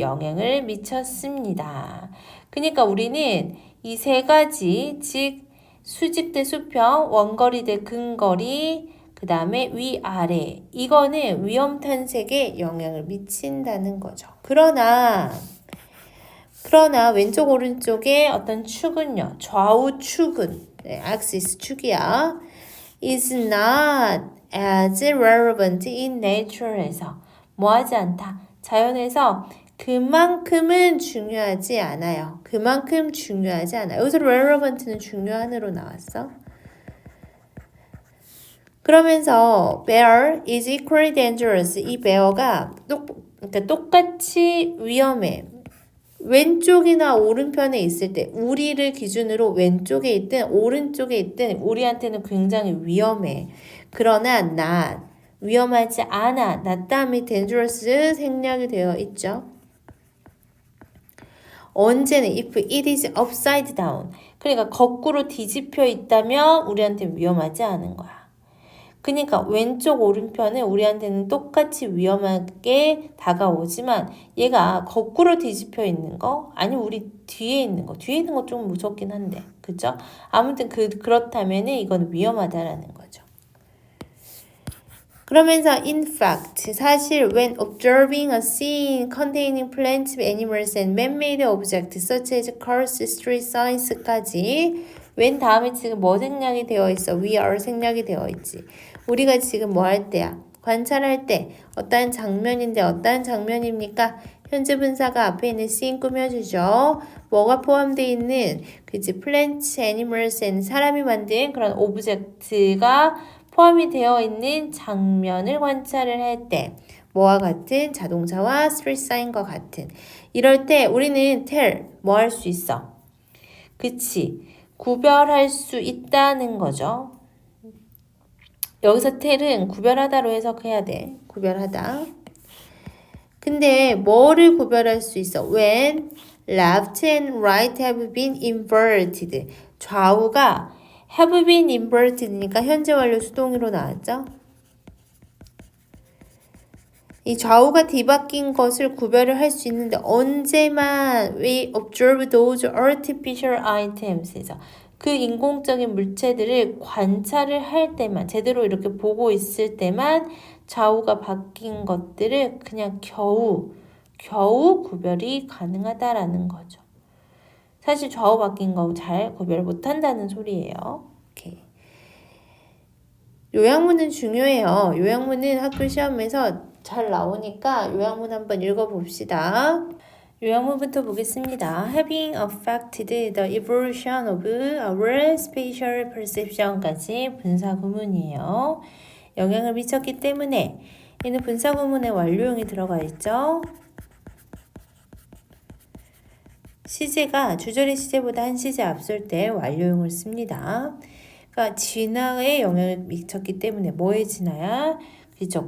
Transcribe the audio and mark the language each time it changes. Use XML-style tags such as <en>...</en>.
<ko>영향을 미쳤습니다. 그러니까 우리는 이 세 가지, 즉 수직 대 수평, 원거리 대 근거리, 그 다음에 위아래. 이거는 위험 탄색에 영향을 미친다는 거죠. 그러나 왼쪽 오른쪽에 어떤 축은요. 좌우 축은 axis 축이야.</ko> <en>is not as relevant in nature에서</en> <ko>뭐하지 않다. 자연에서 그만큼은 중요하지 않아요. 그만큼 중요하지 않아요. 여기서 relevant는 중요한으로 나왔어. 그러면서</ko> <en>bear is equally dangerous.</en> <ko>이 bear가 그러니까 똑같이 위험해. 왼쪽이나 오른편에 있을 때 우리를 기준으로 왼쪽에 있든 오른쪽에 있든 우리한테는 굉장히 위험해. 그러나 not 위험하지 않아. not 다음에 dangerous 생략이 되어 있죠. 언제는</ko> <en>if it is upside down.</en> <ko>그러니까 거꾸로 뒤집혀 있다면 우리한테 위험하지 않은 거야. 그러니까 왼쪽 오른편은 우리한테는 똑같이 위험하게 다가오지만 얘가 거꾸로 뒤집혀 있는 거 아니면 우리 뒤에 있는 거 좀 무섭긴 한데 그죠? 아무튼 그렇다면은 이건 위험하다라는 거죠.</ko> <en>그러면서 in fact</en> <ko>사실</ko> <en>when observing a scene containing plants, animals and man-made objects such as cars, street signs까지 when</en> <ko>다음에 지금 뭐 생략이 되어 있어?</ko> <en>we are</en> <ko>생략이 되어 있지. 우리가 지금 뭐 할 때야? 관찰할 때 어떠한 장면인데 어떠한 장면입니까? 현재 분사가 앞에 있는 scene 꾸며주죠. 뭐가 포함되어 있는 그치</ko> <en>plants, animals and</en> <ko>사람이 만든 그런 오브젝트가 포함이 되어 있는 장면을 관찰을 할 때 뭐와 같은 자동차와 스트리트 사인과 같은 이럴 때 우리는 tell 뭐 할 수 있어? 그치 구별할 수 있다는 거죠. 여기서 tell은 구별하다로 해석해야 돼. 구별하다. 근데 뭐를 구별할 수 있어?</ko> <en>When left and right have been inverted.</en> <ko>좌우가</ko> <en>have been inverted</en> <ko>니까 현재 완료 수동으로 나왔죠? 이 좌우가 뒤바뀐 것을 구별을 할 수 있는데 언제만</ko> <en>we observe those artificial items</en> <ko>에서 그 인공적인 물체들을 관찰을 할 때만 제대로 이렇게 보고 있을 때만 좌우가 바뀐 것들을 그냥 겨우 구별이 가능하다라는 거죠. 사실 좌우 바뀐 거 잘 구별 못한다는 소리예요. 오케이. 요약문은 중요해요. 요약문은 학교 시험에서 잘 나오니까 요약문 한번 읽어봅시다. 요약문부터 보겠습니다.</ko> <en>Having affected the evolution of our spatial perception까지</en> <ko>분사구문이에요. 영향을 미쳤기 때문에 얘는 분사구문에 완료형이 들어가 있죠. 시제가 주절의 시제보다 한 시제 앞설 때 완료형을 씁니다. 그러니까 진화에 영향을 미쳤기 때문에 뭐에 진화야? 그렇죠.</ko>